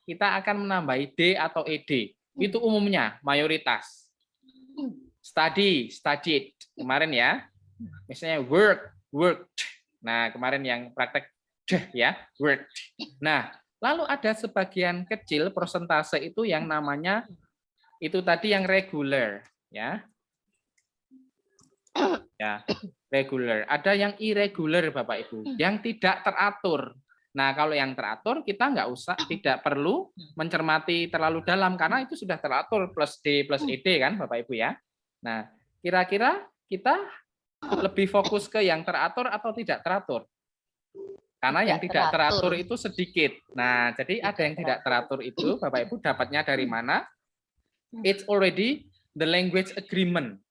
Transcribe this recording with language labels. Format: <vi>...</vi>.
<id>Kita akan menambahi d atau ed. Itu umumnya mayoritas. Study, studied kemarin ya. Misalnya work, worked. Nah, kemarin yang praktek ya, worked. Nah, lalu ada sebagian kecil persentase itu yang namanya itu tadi yang regular ya. Ya, regular. Ada yang irregular Bapak Ibu, yang tidak teratur. Nah, kalau yang teratur kita tidak perlu mencermati terlalu dalam karena itu sudah teratur plus D plus ED kan Bapak Ibu ya. Nah, kira-kira kita lebih fokus ke yang teratur atau tidak teratur? Karena yang tidak teratur itu sedikit. Nah, jadi ada yang tidak teratur itu, Bapak Ibu dapatnya dari mana?</id> <en>It's already the language agreement.</en>